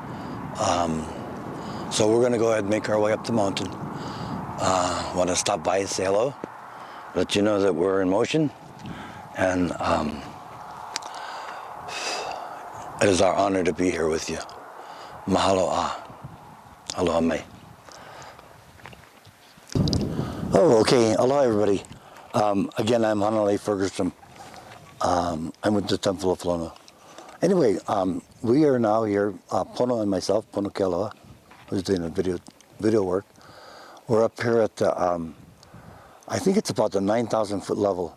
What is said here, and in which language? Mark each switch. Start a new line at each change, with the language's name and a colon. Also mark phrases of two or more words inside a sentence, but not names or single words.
English: So we're going to go ahead and make our way up the mountain. Want to stop by and say hello, let you know that we're in motion, and it is our honor to be here with you.
Hawaiian: Mahalo a. Aloha mai.
English: Oh, okay. Aloha, everybody. Again, I'm Hanalei Ferguson. I'm with the Temple of Lona. Anyway, we are now here, Pono and myself, Pono Kealoha, who's doing the video work. We're up here at the, I think it's about the 9,000 foot level.